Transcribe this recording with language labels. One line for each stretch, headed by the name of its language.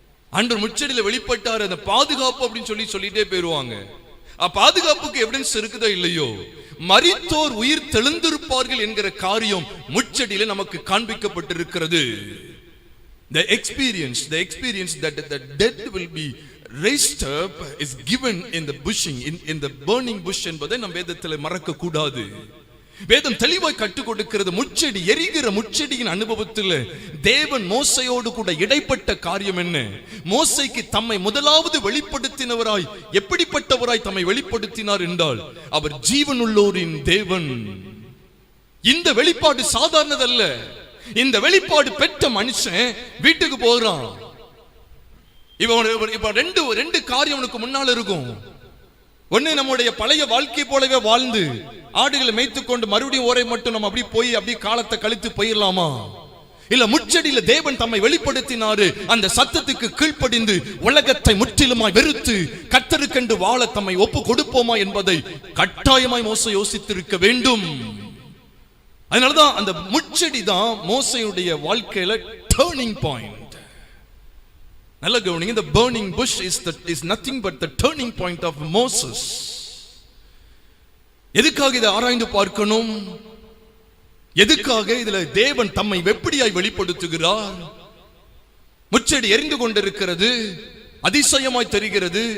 Tamil: ஆண்டவர் முச்செடியில வெளிப்பட்டாரு, அந்த பாதுகாப்பு அப்படின்னு சொல்லிட்டே போயிருவாங்க. பாதுகாப்புக்கு எவிடன்ஸ் இருக்குதோ இல்லையோ, மரித்தோர் உயிர் தெழுந்திருப்பார்கள் என்கிற காரியம் முச்செடியில நமக்கு காண்பிக்கப்பட்டிருக்கிறது.
English: The experience that the dead will be raised up is given in the bushing, in the burning bush
Tamil: என்பதை நம் வேதத்தில் மறக்க கூடாது. வேதம் தெளிவாய் கற்றுக் கொடுக்கிறது. முச்செடி, எரிகிற முச்செடியின் அனுபவத்தில் தேவன் மோசையோடு கூட இடைப்பட்ட காரியம் என்ன? மோசைக்கு தம்மை முதலாவது வெளிப்படுத்தினவராய், எப்படிப்பட்டவராய் தம்மை வெளிப்படுத்தினார் என்றால், அவர் ஜீவனுள்ளோரின் தேவன். இந்த வெளிப்பாடு சாதாரணதல்ல. இந்த வெளிப்பாடு பெற்ற மனுஷன் வீட்டுக்கு போகிறான். இப்ப ரெண்டு காரியம் உனக்கு முன்னால் இருக்கும். ஒண்ணு, நம்முடைய பழைய வாழ்க்கை போலவே வாழ்ந்து ஆடுகளை மேய்த்துக் கொண்டு மறுபடியும் ஓரை மட்டும் நம்ம அப்படி போய் அப்படி காலத்தை கழித்து போயிடலாமா? இல்ல முச்செடியில தேவன் தம்மை வெளிப்படுத்தினாரு, அந்த சத்தத்துக்கு கீழ்ப்படிந்து உலகத்தை முற்றிலுமாய் வெறுத்து கர்த்தருக்கென்று வாழ தம்மை ஒப்பு கொடுப்போமா என்பதை கட்டாயமாய் மோசே யோசித்திருக்க வேண்டும். அதனாலதான் அந்த முச்செடி தான் மோசேயுடைய வாழ்க்கையில டர்னிங் பாயிண்ட். நல்ல கவனிங்க.
English: the burning bush is nothing but the turning point of Moses.
Tamil: எதுக்காக இதை ஆராய்ந்து பார்க்கணும்? எதுக்காக இதுல தேவன் தம்மை எப்படியாய் வெளிப்படுத்துகிறார்? முச்செடி எரிந்து கொண்டிருக்கிறது, அதிசயமாய் தெரிகிறது.